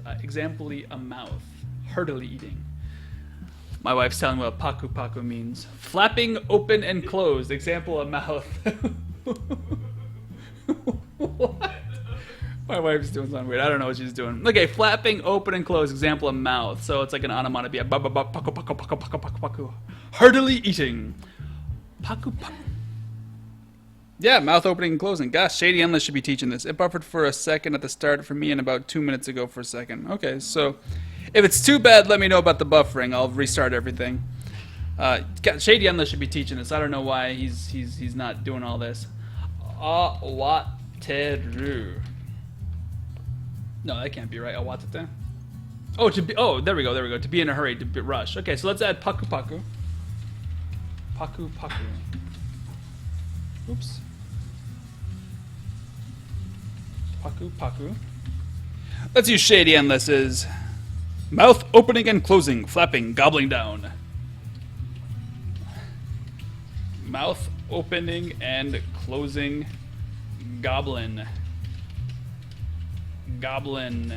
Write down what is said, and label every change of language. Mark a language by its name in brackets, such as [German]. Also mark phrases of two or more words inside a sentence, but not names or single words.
[English] Example, a mouth. Heartily eating. My wife's telling me what [Japanese] paku paku [English] means. Flapping open and closed. Example, a mouth. What? My wife's doing something weird. I don't know what she's doing. Okay, flapping, open and close. Example of mouth. So it's like an onomatopoeia. [Japanese] Paku, paku, paku, paku, paku, paku. [English] Heartily eating. [Japanese] Paku, paku. [English] Yeah, mouth opening and closing. Gosh, Shady Endless should be teaching this. It buffered for a second at the start for me and about 2 minutes ago for a second. Okay, so if it's too bad, let me know about the buffering. I'll restart everything. Shady Endless should be teaching this. I don't know why he's not doing all this. Awateru. No, that can't be right. Awatete. Oh, there we go. To be in a hurry, to rush. Okay, so let's add [Japanese] paku paku. Paku paku. Oops. Paku paku. [English] Let's use Shady Endless's mouth opening and closing, flapping, gobbling down. Mouth opening and closing, goblin. Goblin.